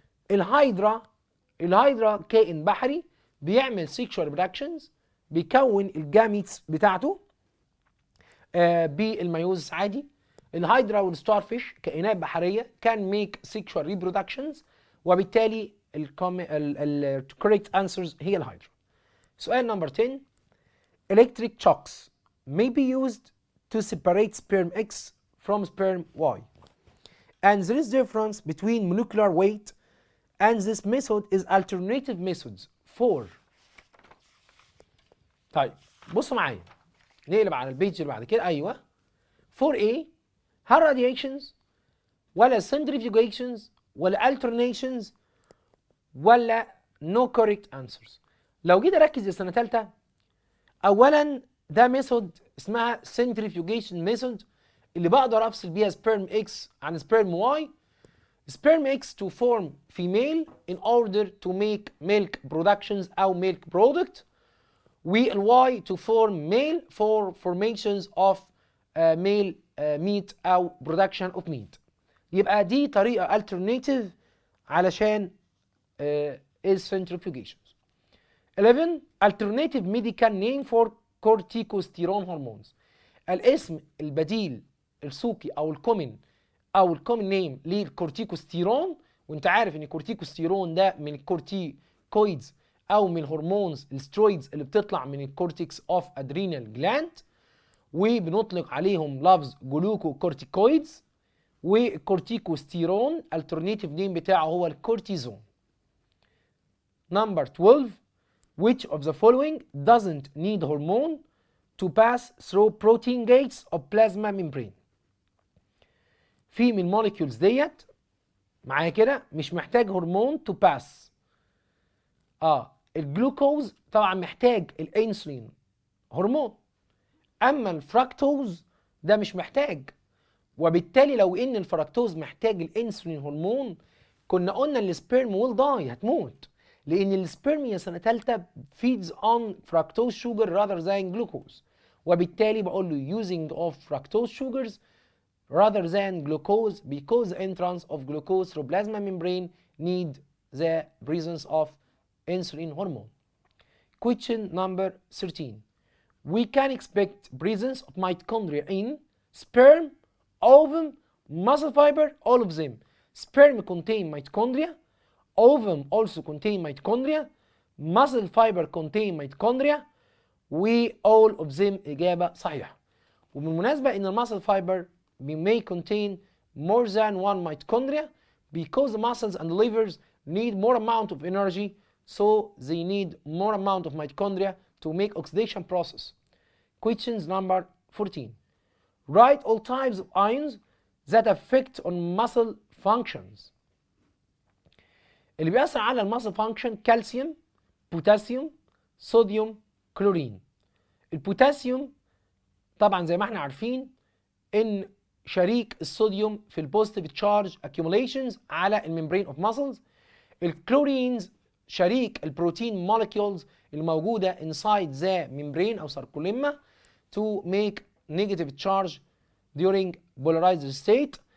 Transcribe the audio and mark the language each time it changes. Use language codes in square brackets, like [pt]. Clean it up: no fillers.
[ar] الهايدرا كائن بحري بيعمل سيكشوال ريبرودكشنز، بيكون الجاميتس بتاعته بالميوزس عادي. الهايدرا والستار فيش كائنات بحريه كان ميك سيكشوال ريبرودكشنز، وبالتالي الكوريكت انسرز هي الهايدرا. سؤال نمبر 10. [en] Electric shocks may be used to separate sperm X from sperm Y, and there is difference between molecular weight, and this method is alternative methods for. [ar] طيب بصوا معايا نقلب على البيج اللي بعد كده. ايوه 4A هل radiations ولا centrifugations ولا alternations ولا [en] no correct answers؟ [ar] لو جيت اركز يا سنه ثالثه، اولا ده ميثود اسمها centrifugation ميثود اللي بقدر افصل بيها سبيرم اكس عن سبيرم واي. [en] Sperm X to form female in order to make milk productions او milk product، والواي to form male for formations of male meat او production of meat. [ar] يبقى دي طريقه alternative علشان [en] is centrifugations. 11 alternative medical name for corticosteroid hormones. [ar] الاسم البديل السوقي او الكومن نيم للكورتيكوستيرون، وانت عارف ان الكورتيكوستيرون ده من الكورتيكويدز او من الهرمونز السترويدز اللي بتطلع من الكورتكس اوف ادرينال جلاند، وبنطلق عليهم لفظ جلوكوكورتيكويدز. والكورتيكوستيرون alternative name بتاعه هو الكورتيزون. [en] Number 12. Which of the following doesn't need hormone to pass through protein gates of plasma membrane؟ [ar] في من الموليكيولز ديت معايا كده مش محتاج هرمون to [en] pass. [ar] الجلوكوز طبعا محتاج الانسولين هرمون، اما الفراكتوز ده مش محتاج. وبالتالي لو ان الفراكتوز محتاج الانسولين هرمون كنا قلنا السبيرم ويل داي، هتموت، لان السبيرم يا سنه ثالثه [en] feeds on fructose sugar rather than glucose. [ar] وبالتالي بقول له [en] using of fructose sugars rather than glucose because the entrance of glucose through plasma membrane need the presence of insulin hormone. Question number 13. We can expect presence of mitochondria in sperm, ovum, muscle fiber, all of them. Sperm contain mitochondria, ovum also contain mitochondria, muscle fiber contain mitochondria, و all of them [ar] إجابة صحيحة. وبالمناسبة إن المسل [en] fiber may contain more than one mitochondria because the muscles and livers need more amount of energy, so they need more amount of mitochondria to make oxidation process. Questions number 14. Write all types of ions that affect on muscle functions. [ar] اللي بيأثر على المسل فانكشن كالسيوم، بوتاسيوم، صوديوم، كلورين. البوتاسيوم طبعا زي ما احنا عارفين ان شريك الصوديوم في البوزيتيف تشارج accumulations على الممبرين اوف ماسلز. الكلورينز شريك البروتين مولكيولز الموجوده [en] inside the membrane او sarcolemma to make negative charge during polarized state.